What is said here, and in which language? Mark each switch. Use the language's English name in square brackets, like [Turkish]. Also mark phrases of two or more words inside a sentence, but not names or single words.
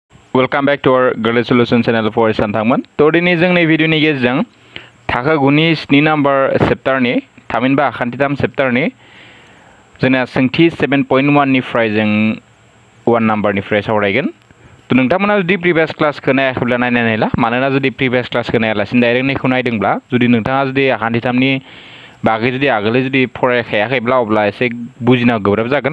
[English] Welcome back to our Girl Solution channel for Santangman. [Bodo] Todini जोंनि भिडिअनि गेजेरजों थाखो 9 नि 7 [English] number chapter [Bodo] थामहिनबा आखान्थिथाम चैप्टारनि जोंना सोंथि 7.1 निफ्राय जों 1 नम्बरनिफ्राय सावरायगोन। तो नोंथांमोना जुदि [English] previous class [Bodo] नायाखैब्ला नायनानै ला, मानोना जुदि [English] previous class [Bodo] नायालासिनो डाइरेक्ट नैखौ नायदोंब्ला जुदि नोंथाङा जुदि आखान्थिथामनि बागै जुदि आगोलै जुदि फरायखायाखैब्ला अब्ला एसे बुजिनो गोब्राब जागोन।